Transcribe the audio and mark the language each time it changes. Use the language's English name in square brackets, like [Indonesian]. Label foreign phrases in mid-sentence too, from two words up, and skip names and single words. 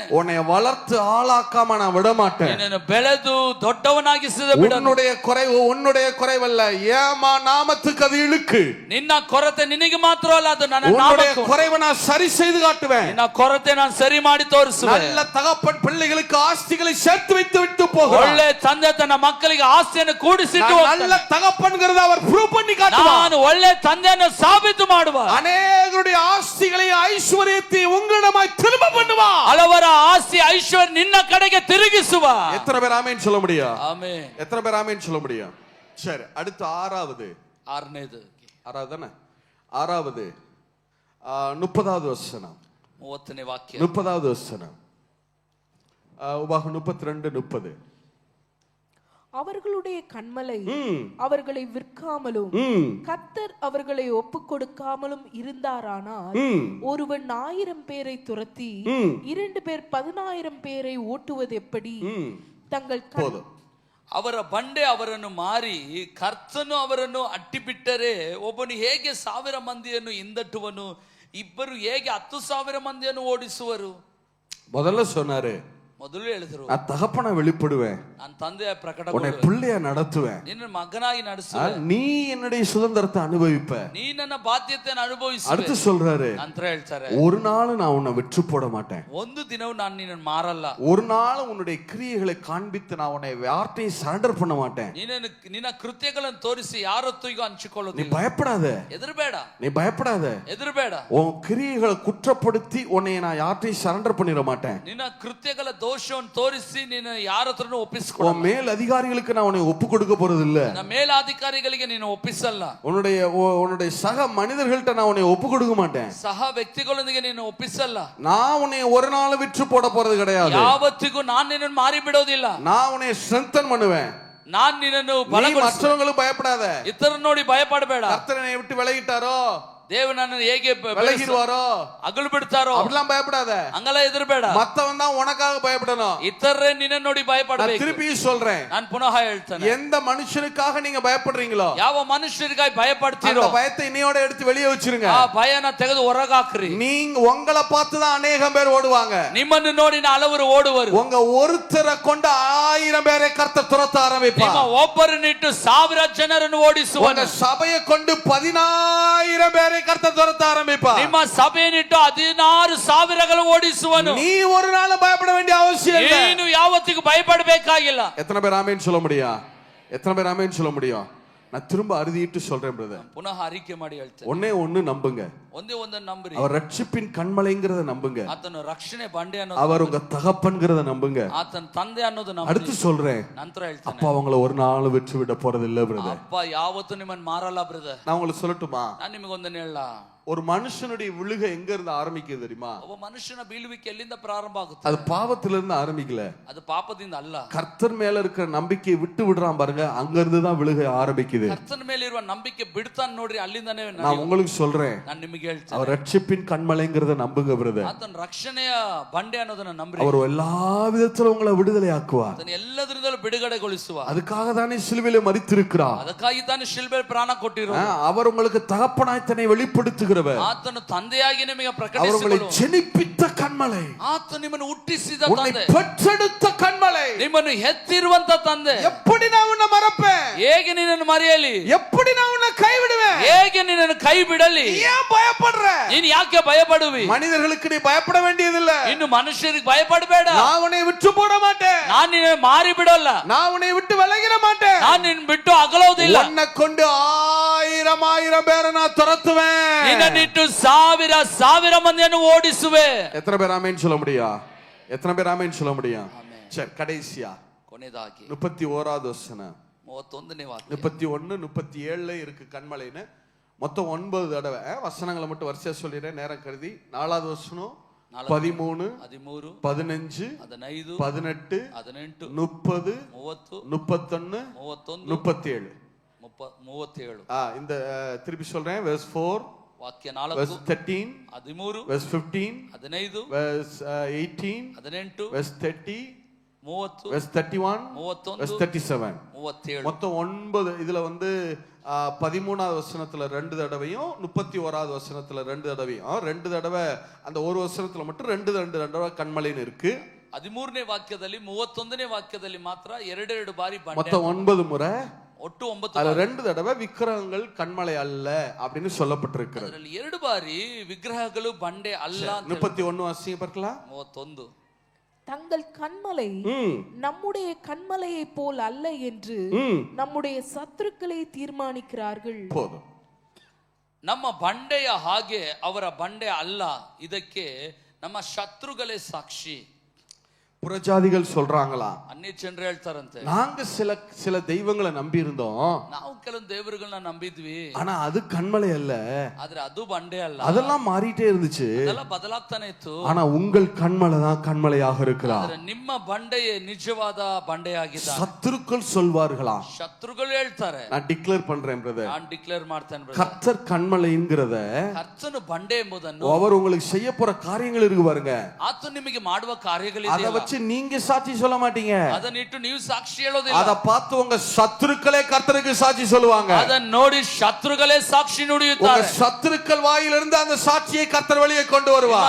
[Tamil] உன்னை வளர்த்து ஆளாக்காம நான் விட மாட்டேன். [Kannada] ನಿನ್ನನ್ನು ಬೆಳೆದು ದೊಡ್ಡವನಾಗಿಸಿದ ಬಿಡನು. [Tamil] உன்னுடைய குறைவல்ல, ஏமா நாமத்துக்கு அது இழுக்கு. [Kannada] ನಿನ್ನ ಕೊರತೆ ನಿನಗೆ ಮಾತ್ರ ಅಲ್ಲ, ಅದು ನನ್ನ [Tamil] உன்னுடைய [Kannada] ನಾಮಕ್ಕೂ. [Tamil] குறைவை நான் சரி செய்து காட்டுவேன். [Kannada] ನಿನ್ನ ಕೊರತೆ ನಾನು ಸರಿ ಮಾಡಿ ತೋರಿಸುವೆ. [Tamil] நல்ல தகப்பன் பிள்ளைகளுக்கு ஆஸ்திகளை சேர்த்து வைத்து விட்டு போகிறார். [Kannada] ಒಳ್ಳೆ ತಂದೆ ತನ್ನ ಮಕ್ಕಳಿಗೆ ಆಸ್ತಿಯನ್ನು ಕೂಡಿಸಿಟ್ಟು [Tamil] நான் [Kannada] ಹೋಗ್ತಾನೆ. [Tamil] நல்ல தகப்பன்கிறத அவர் ப்ரூவ் பண்ணி காட்டுவார். [Kannada] ನಾನು ಒಳ್ಳೆ ತಂದೆಯನ್ನು ಸಾಬೀತು ಮಾಡುವ. [Tamil] அநேகருடைய ஆஸ்திகளை ஐஸ்வர்யத்தை உங்களிடமாய் திரும்ப பண்ணுவார். [Kannada] ಹಲವರ ಆಸ್ತಿ ಐಶ್ವರ್ಯ ನಿನ್ನ ಕಡೆಗೆ ತಿರುಗಿಸುವ. [Tamil] எத்தனை பேர் ஆமென் சொல்ல முடியும்? [Kannada] ಆಮೆನ್. [Tamil] எத்தனை பேர் ஆமென் சொல்ல முடியும்? சரி, அடுத்து ஆறாவது [Kannada] ಆರನೇದು [Tamil] தானே? ஆறாவது 30வது வசனம். [Kannada] 30ನೇ ವಾಕ್ಯ. [Tamil] 30வது வசனம். உபாகம் 32:30. அவர்களுடைய கண்மலை அவர்களை விற்காமலும் கர்த்தர் அவர்களை ஒப்புக் கொடுக்காமலும் இருந்தாரானால் ஒருவன் 1000 பேரை துரத்தி 2 பேர் 10000 பேரை ஓட்டுவது எப்படி? தங்கள் [Kannada] ಅವರ ಬಂಡೆ ಅವರನ್ನು ಮಾರಿ ಕರ್ತನು ಅವರನ್ನು ಅಟ್ಟಿಬಿಟ್ಟರೆ ಒಬ್ಬನು ಹೇಗೆ 1000 ಮಂದಿಯನ್ನು ಹಿಂದಟ್ಟುವನು? ಇಬ್ಬರು ಹೇಗೆ 10,000 ಮಂದಿಯನ್ನು ಓಡಿಸುವರು? [Tamil] முதல்ல சொன்னாரு, [Kannada] ಮೊದಲು ಹೇಳಿದ್ರು, [Tamil] நான் தகப்பனை வெளிப்படுவேன், [Kannada] ನಾನು ತಂದೆಯ ಪ್ರಕಟ, [Tamil] உன்னை பிள்ளைய நடத்துவேன், [Kannada] ನಿನ್ನ ಮಗನಾಗಿ ನಡೆಸುವೆ, [Tamil] நீ என்னுடைய சுதந்திரத்தை அனுபவிப்ப, [Kannada] ನೀ ನನ್ನ ಬಾಧ್ಯತೆಯನ್ನು ಅನುಭವಿಸುವೆ. [Tamil] அடுத்து சொல்றாரு, [Kannada] ನಂತರ ಹೇಳ್ತಾರೆ, [Tamil] ஒரு நாள் நான் உன்னை விற்று போட மாட்டேன், [Kannada] ಒಂದು ದಿನವೂ ನಾನು ನಿನ್ನನ್ನು ಮಾರಲ್ಲ, [Tamil] ஒரு நாள் உன்னுடைய கிரியைகளை காண்பித்து நான் உன்னை யார்ட்டையும் சரண்டர் பண்ண மாட்டேன். [Kannada] ನಿನ್ನ ಕೃತ್ಯಗಳನ್ನು ತೋರಿಸಿ ಯಾರೊತ್ತಿಗೂ [Tamil] நீ [Kannada] ಹಂಚಿಕೊಳ್ಳೋದಿಲ್ಲ. [Tamil] பயப்படாத, [Kannada] ಎದುರುಬೇಡ, [Tamil] நீ பயப்படாத, [Kannada] ಎದುರುಬೇಡ. [Tamil] உன் கிரியைகளை குற்றப்படுத்தி உன்னை நான் யார்ட்டையும் சரண்டர் பண்ணிட மாட்டேன். [Kannada] ನಿನ್ನ ಕೃತ್ಯಗಳ ದೋಷವನ್ನು ತೋರಿಸಿ ನೀನು ಯಾರ ಹತ್ರನೂ ಒಪ್ಪಿಸಿಕೊಡ. [Tamil] உன் மேல் அதிகாரிகளுக்கு நான் உன்னை ஒப்பு கொடுக்க போறது இல்ல, [Kannada] ನನ್ನ ಮೇಲಾಧಿಕಾರಿಗಳಿಗೆ ನೀನು ಒಪ್ಪಿಸಲ್ಲ, [Tamil] உன்னுடைய சக மனிதர்கள்ட்ட நான் உன்னை ஒப்பு கொடுக்க மாட்டேன், [Kannada] ಸಹ ವ್ಯಕ್ತಿಗಳೊಂದಿಗೆ ನೀನು ಒಪ್ಪಿಸಲ್ಲ. [Tamil] நான் உன்னை ஒரு நாள் விற்று போட போறது கிடையாது, [Kannada] ಯಾವತ್ತಿಗೂ ನಾನು ನಿನ್ನನ್ನು ಮಾರಿ ಬಿಡೋದಿಲ್ಲ, [Tamil] நான் உன்னை ஸ்ட்ரெngthen பண்ணுவேன். [Kannada] ನಾನು ನಿನ್ನನ್ನು [Tamil] மற்றவங்களும் பயப்படாத, [Kannada] ಇತರ ನೋಡಿ ಭಯಪಡಬೇಡ. [Tamil] கர்த்தரை விட்டு விலகிட்டாரோ, [Kannada] ದೇವನನ್ನು ಹೇಗೆ [Tamil] விலகிடுவாரோ, [Kannada] ಅಗಲು ಬಿಡ್ತಾರೋ [Tamil] அப்படிலாம் பயப்படாத. [Kannada] ಹಂಗಲ್ಲ ಎದುರುಬೇಡ. [Tamil] மத்தவன் தான் உனக்காக பயப்படணும். [Kannada] ಇತರರೇ ನಿನ್ನ ನೋಡಿ ಭಯಪಡಬೇಕು. [Tamil] திருப்பி சொல்றேன், [Kannada] ನಾನು ಪುನಃ ಹೇಳ್ತೇನೆ, [Tamil] எந்த மனுஷனுக்காக நீங்க பயப்படுறீங்களோ [Kannada] ಯಾವ ಮನುಷ್ಯರಿಗಾಗಿ ಭಯಪಡ್ತೀರೋ [Tamil] அந்த பயத்தை இன்னையோட எடுத்து வெளியே வச்சிருங்க. [Kannada] ಆ ಭಯನ ತೆಗೆದು ಹೊರಗಾಕ್ರಿ. [Tamil] நீங்க உங்களை பார்த்து தான் அநேகம் பேர் ஓடுவாங்க, [Kannada] ನಿಮ್ಮನ್ನು ನೋಡಿ ಹಲವರು ಓಡುವರು. [Tamil] உங்க ஒருத்தரை கொண்டு 1000 பேரை கர்த்தர் துரத்த ஆரம்பிப்பார். [Kannada] ನಿಮ್ಮ ಒಬ್ಬರನ್ನಿಟ್ಟು 1000 ಜನರನ್ನು ಓಡಿಸುವನು. [Tamil] உங்க சபையை கொண்டு 10000 பேரை கர்த்தர் துரத்த ஆரம்பிப்பார். [Kannada] ನಿಮ್ಮ ಸಭೆಯನ್ನಿಟ್ಟು 16,000 ಓಡಿಸುವನು. [Tamil] நீ ஒரு நாள் பயப்பட வேண்டிய அவசியம் இல்லை. [Kannada] ನೀನು ಯಾವತ್ತಿಗೂ ಭಯಪಡಬೇಕಾಗಿಲ್ಲ. [Tamil] எத்தனை பேர் ஆமென் சொல்ல முடியும்? எத்தனை பேர் ஆமென் சொல்ல முடியும்? நான் திரும்ப அறுதிட்டு சொல்றேன் பிரதர், [Kannada] ಪುನಃ ಅರಿಕೆ ಮಾಡಿ ಹೇಳ್ತೇನೆ, [Tamil] ஒண்ணே நம்புங்க, [Kannada] ಒಂದೇ ಒಂದನ್ನು ನಂಬ್ರಿ. [Tamil] அவர் ரட்சிப்பின் கண்மலைங்கிறத நம்புங்க, [Kannada] ಆತನ ರಕ್ಷಣೆ ಬಂಡೆ ಅನ್ನೋದು, [Tamil] அவர் உங்க தகப்பன்கிறத நம்புங்க, [Kannada] ಆತನ ತಂದೆ ಅನ್ನೋದು ನಂಬ್ರಿ. [Tamil] அடுத்து சொல்றேன், [Kannada] ನಂತರ ಹೇಳ್ತೇನೆ, [Tamil] அப்பா அவங்கள ஒரு நாள் விட்டு விட போறது இல்ல பிரதர். [Kannada] ಅಪ್ಪ ಯಾವತ್ತೂ ನಿಮ್ಮನ್ನು ಮಾರಲ್ಲ ಬ್ರದರ್. [Tamil] நான் உங்களுக்கு சொல்லட்டுமா, [Kannada] ನಾನು ನಿಮಗೊಂದನ್ನು ಹೇಳಲ್ಲ. [Tamil] ஒரு மனுஷனுடைய விழுகை எங்க இருந்து ஆரம்பிக்குது தெரியுமா? [Kannada] ಒಬ್ಬ ಮನುಷ್ಯನ ಬೀಳುವಿಕೆ ಎಲ್ಲಿಂದ ಪ್ರಾರಂಭ ಆಗುತ್ತೆ? [Tamil] அது பாவத்திலிருந்து ஆரம்பிக்கல, [Kannada] ಅದು ಪಾಪದಿಂದ ಅಲ್ಲ. [Tamil] கர்த்தர் மேல இருக்கிற நம்பிக்கையை விட்டு விடுறான் பாருங்க, அங்க இருந்து தான் விழுகை ஆரம்பிக்குது. [Kannada] ಕರ್ತನ ಮೇಲೆ ಇರುವ ನಂಬಿಕೆ ಬಿಡ್ತಾನೆ ನೋಡ್ರಿ, ಅಲ್ಲಿಂದಾನೇ [Tamil] நான் உங்களுக்கு சொல்றேன், [Kannada] ನಾನು ನಿಮಗೆ ಹೇಳ್ತೇನೆ, [Tamil] அவர் ரட்சிப்பின் கண்மலைங்கிறத நம்புங்க பிரதர். [Kannada] ಆತನ ರಕ್ಷಣೆಯ ಬಂಡೆ ಅನ್ನೋದನ್ನ ನಂಬ್ರಿ. [Tamil] அவர் எல்லா விதத்திலும் உங்களை விடுதலை ஆக்குவார். [Kannada] ಅದನ್ನ ಎಲ್ಲದರಿಂದಲೂ ಬಿಡುಗಡೆಗೊಳಿಸುವ. [Tamil] அதுக்காக தானே சிலுவையில மரித்திருக்கிறார். [Kannada] ಅದಕ್ಕಾಗಿ ತಾನು ಶಿಲ್ಬೆ ಪ್ರಾಣ ಕೊಟ್ಟಿರೋ. [Tamil] அவர் உங்களுக்கு தகப்பனாய் தன்னை வெளிப்படுத்துகிறவர். [Kannada] ಆತನು ತಂದೆಯಾಗಿ ನಿಮಗೆ [Tamil] அவர் [Kannada] ಪ್ರಕಟಿಸಿಕೊಳ್ಳುವ. [Tamil] உங்களை ஜெனிப்பித்த கண்மலை, [Kannada] ಆತ ನಿಮ್ಮನ್ನು ಹುಟ್ಟಿಸಿದ [Tamil] உன்னை [Kannada] ತಂದೆ, [Tamil] பெற்றெடுத்த கண்மலை. [Kannada] ನಿಮ್ಮನ್ನು ಹೆತ್ತಿರುವಂತ ತಂದೆ. [Tamil] எப்படி நான் உன்னை மறப்பேன்? [Kannada] ಹೇಗೆ ನಿನ್ನನ್ನು ಮರೆಯ ಕರೆಯಲಿ? [Tamil] எப்படி நான் உன்னை கைவிடுவேன்? [Kannada] ಹೇಗೆ ನಿನ್ನನ್ನು ಕೈ ಬಿಡಲಿ? [Tamil] ஏன் பயப்படுற? [Kannada] ನೀನು ಯಾಕೆ ಭಯಪಡುವಿ? [Tamil] மனிதர்களுக்கு நீ பயப்பட வேண்டியதில்ல. [Kannada] ಇನ್ನು ಮನುಷ್ಯರಿಗೆ ಭಯಪಡಬೇಡ. [Tamil] நான் உன்னை விட்டு போட மாட்டேன். [Kannada] ನಾನು ನಿನ್ನ ಮಾರಿ ಬಿಡಲ್ಲ. [Tamil] நான் உன்னை விட்டு விலகிட மாட்டேன். [Kannada] ನಾನು ನಿನ್ನ ಬಿಟ್ಟು ಅಗಲೋದಿಲ್ಲ. [Tamil] உன்னை கொண்டு ஆயிரம் பேரை நான் துரத்துவேன். [Kannada] ನಿನ್ನನ್ನಿಟ್ಟು ಸಾವಿರ ಮಂದಿಯನ್ನು ಓಡಿಸುವೆ. [Tamil] எத்தனை பேர் ஆமென் சொல்ல முடியும்? எத்தனை பேர் ஆமென் சொல்ல முடியும்? சரி, கடைசியா [Kannada] ಕೊನೆಯದಾಗಿ [Tamil] 31வது வசனம், [Kannada] 31ನೇ ವಾಕ್ಯ, [Tamil] 31 37 இருக்கு கண்மலைன்னு. மொத்தம் 9 தடவை வசனங்களை மட்டும் வரிசையா சொல்லிடுறேன் நேரம் கருதி. 4வது வசனம் 13 [Kannada] 13 [Tamil] 15 [Kannada] 15 [Tamil] 18 [Kannada] 18 [Tamil] 30 [Kannada] 30 [Tamil] 31 [Kannada] 31 [Tamil] 37. [Kannada] 37. [Tamil] இந்த திருப்பி சொல்றேன். verse 4, [Kannada] ವಾಕ್ಯ 4, [Tamil] verse 13, [Kannada] 13, [Tamil] verse 15, [Kannada] 15, [Tamil] verse 18, [Kannada] 18, [Tamil] verse 30, [Kannada] 30, [Tamil] verse 31, [Kannada] 31, [Tamil] verse 37. [Kannada] 37. [Tamil] மொத்தம் 9. இதுல 13வது வசனத்துல 2 தடவையும் 31வது வசனத்துல 2 தடவையும் 2 தடவை அந்த ஒரு வசனத்துல மட்டும் 2 தடவை கண்மலைன்னு இருக்கு. [Kannada] 13ನೇ ವಾಕ್ಯದಲ್ಲಿ 31ನೇ ವಾಕ್ಯದಲ್ಲಿ ಮಾತ್ರ 2 ಬಾರಿ ಬಂಡೆ. [Tamil] மொத்தம் 9 முறை. [Kannada] ಒಟ್ಟು 9. [Tamil] அதுல 2 தடவை விக்கிரகங்கள் கண்மலை அல்ல அப்படின்னு சொல்லப்பட்டிருக்கிறது. [Kannada] ಅದರಲ್ಲಿ 2 ಬಾರಿ ವಿಗ್ರಹಗಳು ಬಂಡೆ ಅಲ್ಲ ಅಂತ. [Tamil] 31 வாசிங்க பார்க்கலாம். [Kannada] 31. [Tamil] தங்கள் கண்மலை நம்முடைய கண்மலையை போல் அல்ல என்று நம்முடைய சத்துருக்களை தீர்மானிக்கிறார்கள். போதும். [Kannada] ನಮ್ಮ ಬಂಡೆಯ ಹಾಗೆ ಅವರ ಬಂಡೆ ಅಲ್ಲ, ಇದಕ್ಕೆ ನಮ್ಮ ಶತ್ರುಗಳೇ ಸಾಕ್ಷಿ. [Tamil] புறஜாதிகள் சொல்றாங்களா, [Kannada] ಅನ್ಯ ಜನರು ಹೇಳ್ತಾರಂತೆ, [Tamil] நாங்க சில தெய்வங்களை நம்பி இருந்தோம், [Kannada] ನಾವು ಕೆಲವೊಂದು ದೇವರುಗಳನ್ನ ನಂಬಿದ್ವಿ, [Tamil] ஆனா அது கண்மலை அல்ல, [Kannada] ಆದ್ರೆ ಅದು ಬಂಡೆ ಅಲ್ಲ. [Tamil] அதெல்லாம் மாறிட்டே இருந்துச்சு, [Kannada] ಅದೆಲ್ಲ ಬದಲಾಗ್ತಾನೆ ಇತ್ತು. [Tamil] ஆனா உங்கள் கண்மலை தான் கண்மலையாக இருக்கிறார். [Kannada] ಆದ್ರೆ ನಿಮ್ಮ ಬಂಡೆಯೇ ನಿಜವಾದ ಬಂಡೆಯಾಗಿದೆ. [Tamil] சத்துருக்கள் சொல்வார்களா, [Kannada] ಶತ್ರುಗಳು ಹೇಳ್ತಾರೆ. [Tamil] நான் டிக்ளேர் பண்றேன் பிரதர், [Kannada] ನಾನು ಡಿಕ್ಲೇರ್ ಮಾಡ್ತೇನೆ brother. [Tamil] கர்த்தர் கண்மலைங்கிறத [Kannada] ಕರ್ತನು ಬಂಡೆ ಎಂಬುದನ್ನು, [Tamil] அவர் உங்களுக்கு செய்ய போற காரியங்கள் இருக்கு பாருங்க, [Kannada] ಆತನು ನಿಮಗೆ ಮಾಡುವ [Tamil] அதை [Kannada] ಕಾರ್ಯಗಳಿದೆ. [Tamil] வச்சு நீங்க சாட்சி சொல்ல மாட்டீங்க, [Kannada] ಅದನ್ನಿಟ್ಟು ನೀವು ಸಾಕ್ಷಿ ಹೇಳೋದಿಲ್ಲ. [Tamil] அதை பார்த்து உங்க சத்துருக்களே கர்த்தருக்கு சாட்சி சொல்லுவாங்க. [Kannada] ಅದನ್ನು ನೋಡಿ ಶತ್ರುಗಳೇ ಸಾಕ್ಷಿ ನುಡಿಯುತ್ತಾರೆ. [Tamil] உங்க சத்துருக்கள் வாயிலிருந்து அந்த சாட்சியை கர்த்தர் வெளியே கொண்டு வருவார்.